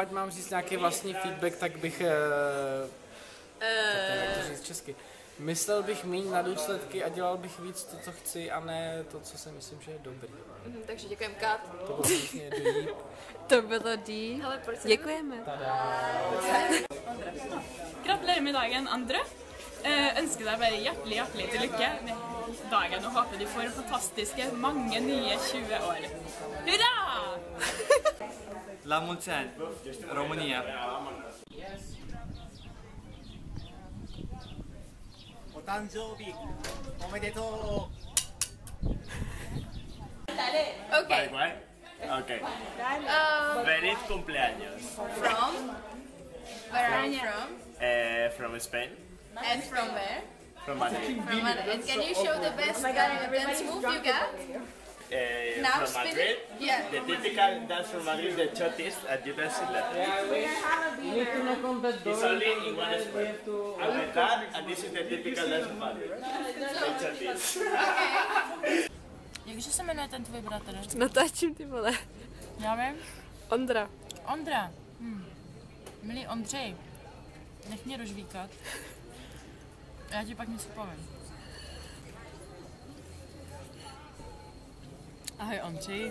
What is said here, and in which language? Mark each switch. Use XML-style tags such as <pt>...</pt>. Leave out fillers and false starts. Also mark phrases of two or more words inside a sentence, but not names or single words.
<cs>ať mám říct nějaký vlastní feedback, tak bych jak to říct česky. Myslel bych míň na důsledky a dělal bych víc to, co chci, a ne to, co si myslím, že je dobrý. Takže děkujem, Kat. To bylo vlastně deep. To bylo deep. Hele, proč se... Děkujeme.</cs> <no>Gratulerer med dagen, Andre. Ønsker deg bare hjertelig til lykke med dagen og håper du får fantastiske mange nye 20 år. Hurra!</no> <ro>La mulți ani, România.</ro> <en>Okay.</en> <es>Okay. Feliz cumpleaños.</es> <en>From? Where are you from? From Spain. And from where? From Madrid. From Madrid. And can you show the best dance move you got? Now From spin Madrid. it? Yeah. The typical dance from Madrid, the chotis, and you can see that. It's only in one square. And like that, and this is the typical dance from Madrid. The chotis.</en> <cs>Jakže se jmenuje ten tvůj bratr? Natáčím, ty vole. Já vím. Ondra. Ondra. Milý Ondřej, nech mě dožvíkat. Já ti pak něco povím. Ahoj Ondřej.</cs>